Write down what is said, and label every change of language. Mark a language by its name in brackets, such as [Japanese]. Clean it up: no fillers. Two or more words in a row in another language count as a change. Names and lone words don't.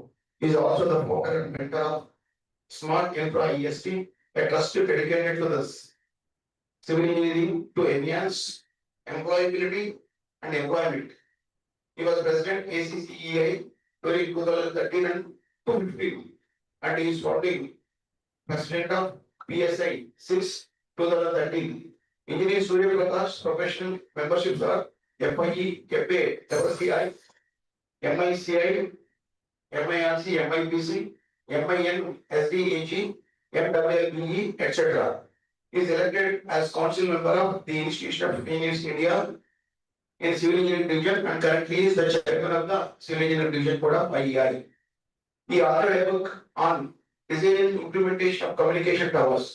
[English] He is also the founder and mentor of Smart Infra EST, a trust dedicated to the civil engineering to enhance employability and employment. He was president ACCEI during 2013 and 2015, and he is founding president of PSI since 2013. Engineer Surya Prakash professional memberships are FIE, FA, WCI, MICI, MIRC, MIPC, MIN, SDAG, MWBE, etc. He is elected as council member of the Institution of Engineers India in Civil Engineering Division and currently is the chairman of the Civil Engineering Division Board of IEI. He authored a book on design and implementation of communication towers.